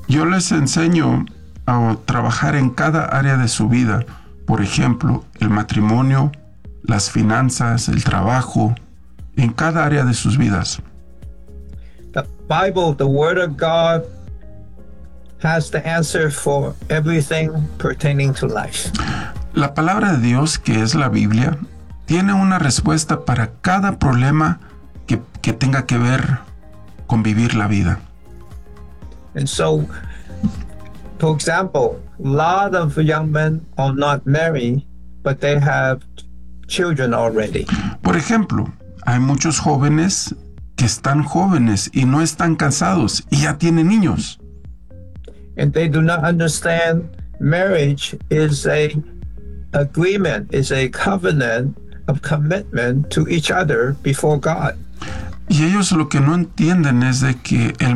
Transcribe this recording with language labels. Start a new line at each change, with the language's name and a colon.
Spanish: Yo les enseño a trabajar en cada área de su vida. Por ejemplo, el matrimonio, las finanzas, el trabajo, en cada área de sus vidas.
English: The Bible, the Word of God, has the answer for everything pertaining to life.
Spanish: La palabra de Dios, que es la Biblia, tiene una respuesta para cada problema que tenga que ver con vivir la vida.
English: And so, for example, a lot of young men are not married, but they have children already.
Spanish: Por ejemplo, hay muchos jóvenes que están jóvenes y no están casados y ya tienen niños.
English: And they do not understand marriage is a agreement, is a covenant of commitment to each other before God.
Spanish: Y ellos lo que no entienden es de que el